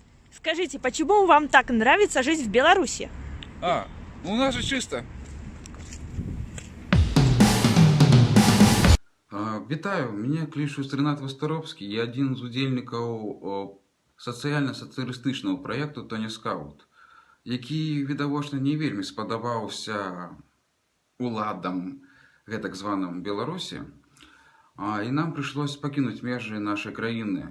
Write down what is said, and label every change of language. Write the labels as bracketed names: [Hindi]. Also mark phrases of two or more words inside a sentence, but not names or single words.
[Russian] Скажите, почему вам так нравится жить в Беларуси? У нас же чисто. [Belarusian] Вітаю, мяне клічуць Рэнат Вастаровскі, я адзін з удзельнікаў сацыяльна-сацыярыстычнага праекту Тоня Скаут, які відавочна не вельмі спадабаўся уладам гэтак званым Беларусі, і нам прыйшлося пакінуць межы нашай краіны.